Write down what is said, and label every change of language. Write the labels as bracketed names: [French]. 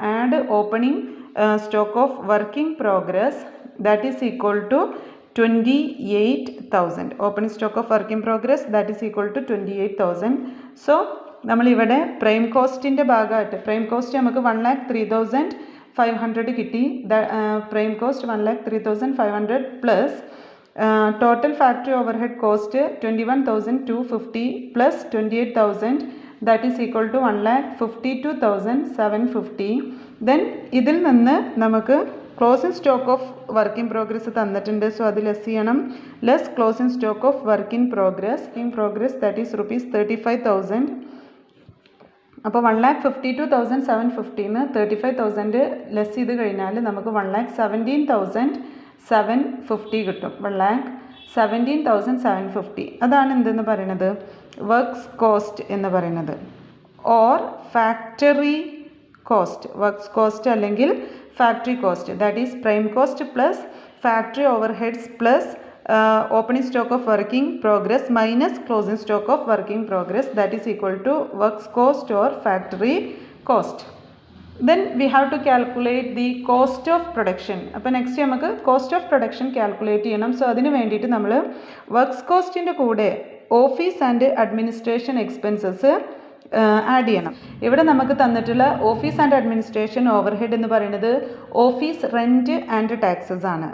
[English] Add opening stock of working progress, that is equal to 28,000. Opening stock of working progress that is equal to 28,000. [Malayalam] So നമ്മളിവിടെ prime കോസ്റ്റിൻ്റെ ഭാഗമായിട്ട് prime cost നമുക്ക് 1,03,500 കിട്ടി. Prime cost [English] 1,03,500 plus total factory overhead cost 21,250 plus 28,000, that is equal to 1,52,750. [Malayalam] then ഇതിൽ നിന്ന് നമുക്ക് closing stock of work in progress തന്നിട്ടുണ്ട്. So അത് less ചെയ്യണം. [English] Less closing stock of work in progress that is ₹35,000. [Malayalam] അപ്പോൾ 1,52,750 35,000 less ചെയ്ത് കഴിഞ്ഞാൽ നമുക്ക് 1,17,750 കിട്ടും. 1,17,750. അതാണ് എന്തെന്ന് പറയുന്നത്? വർക്ക്സ് കോസ്റ്റ് എന്ന് പറയുന്നത്. [English] Or factory cost. Works cost അല്ലെങ്കിൽ factory cost, that is prime cost plus factory overheads plus opening stock of working progress minus closing stock of working progress, that is equal to works cost or factory cost. then we have to calculate the cost of production. [Malayalam] അപ്പോൾ next നമുക്ക് cost of production calculate ചെയ്യണം. So അതിന് വേണ്ടിയിട്ട് നമ്മൾ works കോസ്റ്റിൻ്റെ കൂടെ office and administration expenses add ചെയ്യണം. ഇവിടെ നമുക്ക് തന്നിട്ടുള്ള ഓഫീസ് ആൻഡ് അഡ്മിനിസ്ട്രേഷൻ ഓവർഹെഡ് എന്ന് പറയുന്നത് ഓഫീസ് റെൻറ്റ് ആൻഡ് ടാക്സസ് ആണ്.